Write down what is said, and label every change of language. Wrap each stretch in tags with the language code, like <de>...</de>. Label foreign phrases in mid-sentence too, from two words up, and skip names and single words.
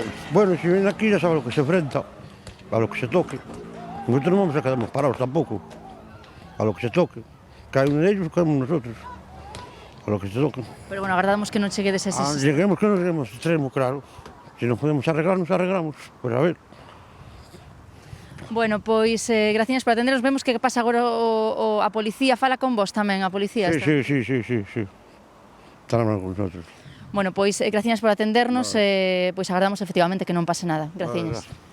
<es>Bueno, si vienen aquí ya saben lo que se enfrenta, a lo que se toque. Nosotros no vamos a quedarnos parados tampoco, a lo que se toque. Caen ellos, caemos nosotros, a lo que se toque.</es> <gl>Pero bueno, agardamos que non cheguedes a ese...</gl> <es>Lleguemos que no lleguemos extremo, claro. Si nos podemos arreglar, nos arreglamos. Pues a ver.</es> <gl>Bueno, pois, gracias por atendernos. Vemos que pasa agora a policía. Fala con vos tamén, a policía?</gl> <es>Sí. Están hablando con nosotros.</es> <gl>Bueno, pois, gracias por atendernos. Pois agardamos efectivamente que non pase nada.</gl> <es>Gracias.</es>